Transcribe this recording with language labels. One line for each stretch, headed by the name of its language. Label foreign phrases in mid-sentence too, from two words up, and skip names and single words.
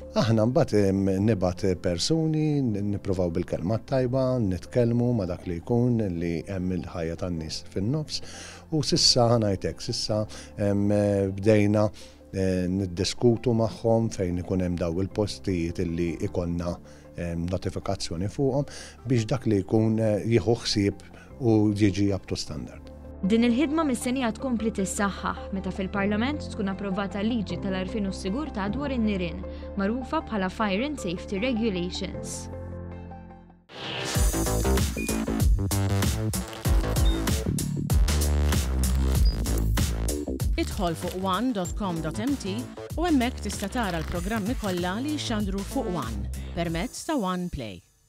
Maltese: Aħna mbagħad nibgħat persuni, nippruvaw bil-kelma tajba, nitkellmu ma' dak li jkun li hemm il-ħajja tan-nies fin-nofs u sissa ħanajtek, sissa bdejna niddiskutu magħhom fejn ikun hemm daw il-postijiet illi ikonna notifikazzjoni fuqhom biex dak li jkun jieħu ħsieb u jiġi
English: up to standard.
Maltese: Din il-ħidma mis-senija tkompli tissaħħaħ meta fil-Parlament tkun approvata liġi tal-għarfien u s-sigurtà dwar in-nirien, magħrufa bħala Fire and Safety Regulations. Idħol fuq one.com.mt u hemmhekk tista' tara l-programmi kollha li jxandru fuq One permezz ta' One Play.